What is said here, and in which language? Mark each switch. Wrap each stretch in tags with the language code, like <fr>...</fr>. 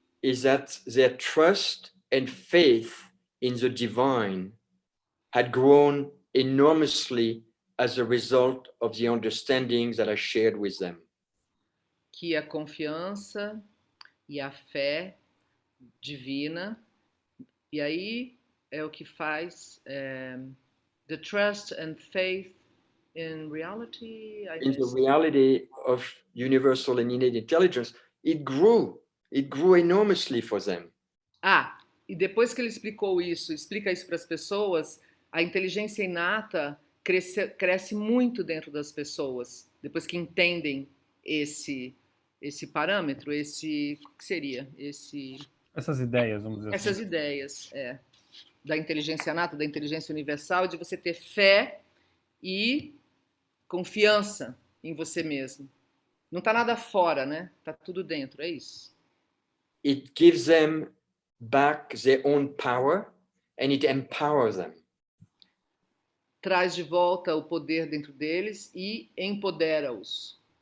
<en>is that their trust and faith in the divine had grown enormously as a result of the understanding that I shared with them.</en> <pt>Que a confiança e a fé divina, e aí é o que faz</pt> <en>the trust and faith in reality. In the reality of universal and innate intelligence, it grew enormously for them.</en> <pt>E depois que ele explica isso para as pessoas, a inteligência inata cresce muito dentro das pessoas, depois que entendem esse parâmetro, o que seria? Essas ideias, vamos dizer Essas ideias, da inteligência inata, da inteligência universal, de você ter fé e confiança em você mesmo. Não está nada fora, né? Está tudo dentro, é isso.</pt> <en>It gives them back their own power and it empowers them.</en> <pt>Traz de volta o poder dentro deles e empodera-os.</pt>